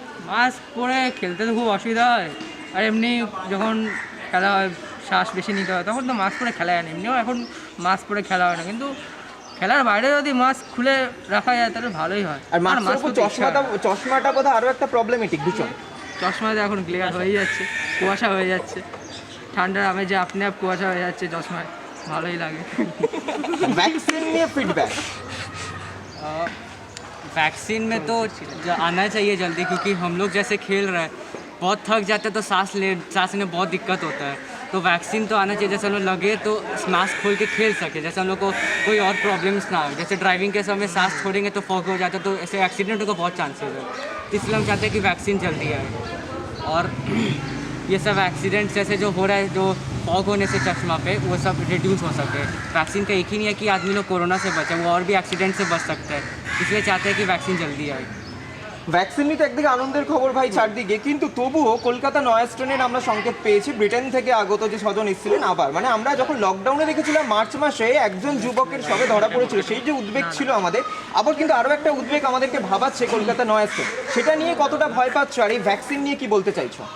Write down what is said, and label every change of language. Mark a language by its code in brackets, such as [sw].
[bn] Mask পরে খেলতে তো খুব অসুবিধা হয়, আর এমনি যখন খেলা হয় শ্বাস বেশি নিতে হয়, তখন তো মাস্ক পরে খেলা হয় না, এমনিও এখন মাস্ক পরে খেলা হয় না, কিন্তু খেলার বাইরে যদি মাস্ক খুলে রাখা যায় তাহলে ভালোই হয়। আর মাস্ক চশমাটা বোধহয় আরও একটা প্রবলেমেটিক ভীষণ। চশমাতে এখন ক্লিয়ার হয়ে যাচ্ছে, কুয়াশা হয়ে যাচ্ছে, ঠান্ডার আমেজে আপনি আপ কুয়াশা হয়ে যাচ্ছে চশমায়, ভালোই লাগে। [hi] वैक्सीन में फीडबैक? वैक्सीन में तो आना चाहिए जल्दी, क्योंकि हम लोग जैसे खेल रहे हैं बहुत थक जाते हैं, तो सांस लेने बहुत दिक्कत होता है, तो वैक्सीन तो आना चाहिए, जैसे हम लोग लगे तो मास्क खोल के खेल सके, जैसे हम लोग को कोई और प्रॉब्लम्स ना हो, जैसे ड्राइविंग के समय सांस छोड़ेंगे तो फॉग हो जाता है, तो ऐसे एक्सीडेंट का बहुत चांसेस है, तो इसलिए हम चाहते हैं कि वैक्सीन जल्दी आए। और ये सब एक्सीडेंट्स जैसे जो हो रहा है, जो फॉग होने से चश्मा पे, वो सब रिड्यूस हो सके। वैक्सीन का एक ही नहीं है कि आदमी लोग कोरोना से बचे, वो और भी एक्सीडेंट से बच सकते हैं, इसलिए चाहते हैं कि वैक्सीन जल्दी आए। [bn] ভ্যাকসিন নিতে একদিকে আনন্দের খবর ভাই চারদিকে, কিন্তু তবুও কলকাতা নয়া স্ট্রেনের আমরা সংকেত পেয়েছি, ব্রিটেন থেকে আগত যে 6 জন এসেছিলেন আবার, মানে আমরা যখন লকডাউনে দেখেছিলাম মার্চ মাসে একজন যুবকের সবে ধরা পড়েছিল, সেই যে উদ্বেগ ছিল আমাদের, আবার কিন্তু আরও একটা উদ্বেগ আমাদেরকে ভাবাচ্ছে কলকাতা নয়া স্ট্রেন, সেটা নিয়ে কতটা ভয় পাচ্ছ, আর এই ভ্যাকসিন নিয়ে কি বলতে চাইছো?